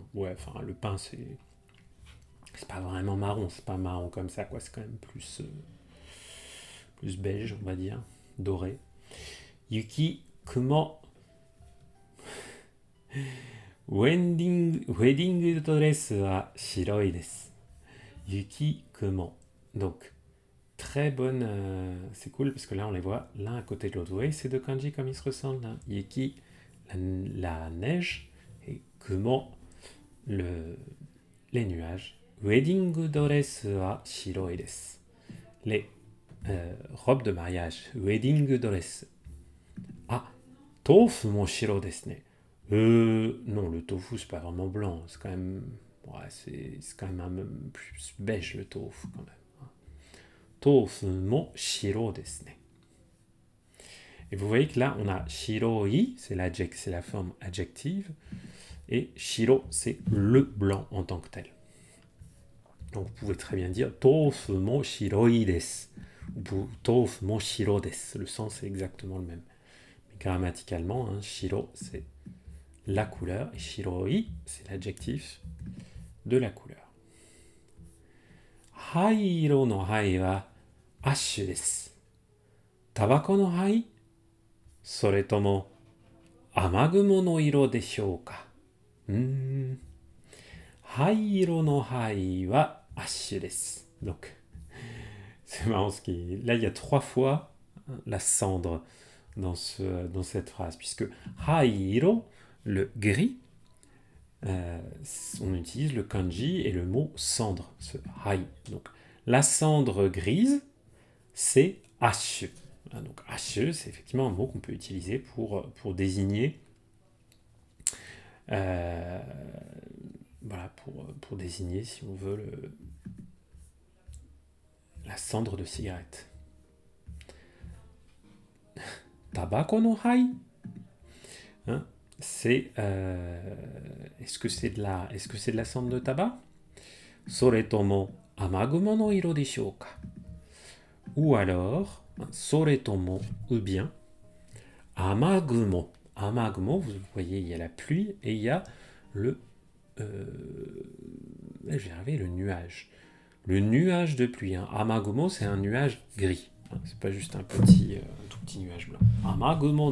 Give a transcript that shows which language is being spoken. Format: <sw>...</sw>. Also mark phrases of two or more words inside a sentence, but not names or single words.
<fr>Ouais, enfin le pain c'est pas vraiment marron, c'est pas marron comme ça quoi, c'est quand même plus beige on va dire, doré.</fr> <ja>雪 雲</ja> <en>wedding dress</en> <ja>は 白い です. 雪 雲.</ja> <fr>Donc très bonne, c'est cool parce que là on les voit l'un à côté de l'autre. Vous voyez ces deux kanji comme ils se ressemblent là. Yuki, la neige, et kumo, les nuages.</fr> <en>Wedding dress</en> <ja>は 白い です.</ja> <fr>Les robes de mariage.</fr> <en>Wedding dress.</en> <ja>ああ、豆腐 も 白 です ね.</ja> <fr>Non, le tofu c'est pas vraiment blanc, c'est quand même, ouais, c'est quand même un peu plus beige le tofu quand même.</fr> <ja>豆腐 も 白 です ね.</ja> <fr>Et vous voyez que là, on a shiroi, c'est la forme adjective, et shiro, c'est le blanc en tant que tel. Donc vous pouvez très bien dire</fr> <ja>豆腐 も 白い です,</ja> <fr>ou</fr> <ja>豆腐 も 白 です.</ja> <fr>Le sens est exactement le même. Mais grammaticalement, shiro, c'est la couleur, et shiroi, c'est l'adjectif de la couleur.</fr> <ja>灰色 の 灰 は アッシュ です. タバコ の 灰? それとも 雨雲 の 色 でしょう か? 灰色 の 灰 は アッシュ です.</ja> <fr>Donc, c'est marrant là il y a 3 fois la cendre dans cette phrase, puisque hairo, le gris, on utilise le kanji et le mot cendre, ce hai. Donc, la cendre grise, c'est ashu. Donc, ashu, c'est effectivement un mot qu'on peut utiliser pour désigner, voilà, pour désigner, si on veut, la cendre de cigarette.</fr> <ja>タバコ の 灰,</ja> <fr>c'est est-ce que c'est de la cendre de tabac?</fr> <ja>それとも 雨雲 の 色 でしょう か?</ja> <fr>Ou alors soretomo, ou bien amagumo. Amagumo, vous voyez, il y a la pluie et il y a le le nuage. Le nuage de pluie. Amagumo, c'est un nuage gris. C'est pas juste un tout petit nuage blanc.</fr>